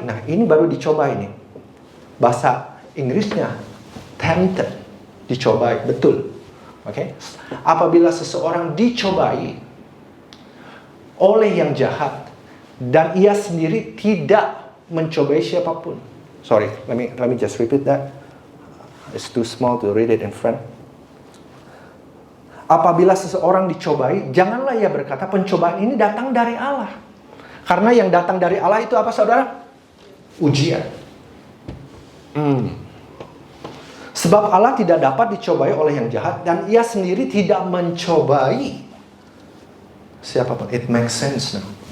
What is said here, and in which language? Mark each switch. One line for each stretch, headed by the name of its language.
Indonesian: Nah, ini baru dicobai nih. Bahasa Inggrisnya tempted. Dicobai, betul. Apabila seseorang dicobai oleh yang jahat dan ia sendiri tidak mencobai siapapun.
English: Sorry, let me just repeat that. It's too small to read it in front.
Indonesian: Apabila seseorang dicobai, janganlah ia berkata pencobaan ini datang dari Allah. Karena yang datang dari Allah itu apa, saudara? Ujian. Sebab Allah tidak dapat dicobai oleh yang jahat dan ia sendiri tidak mencobai siapapun.
English: It makes sense now.